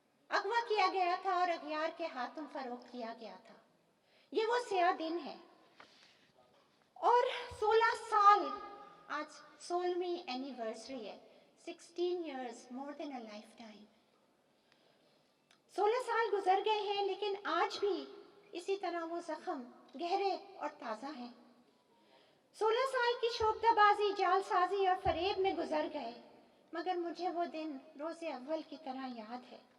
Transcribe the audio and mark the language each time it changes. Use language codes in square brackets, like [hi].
[ur] اغوا کیا گیا تھا اور اغیار کے ہاتھوں فروخت کیا گیا تھا. یہ وہ سیاہ دن ہے. اور 16 سال آج 16ویں اینیورسری ہے. [en] 16 years more than a lifetime. [ur] 16 سال گزر گئے ہیں لیکن آج بھی اسی طرح وہ زخم گہرے اور تازہ ہیں. 16 سال کی شوخدہ بازی، جال سازی اور فریب میں گزر گئے، مگر مجھے وہ دن روز اول کی طرح یاد ہے.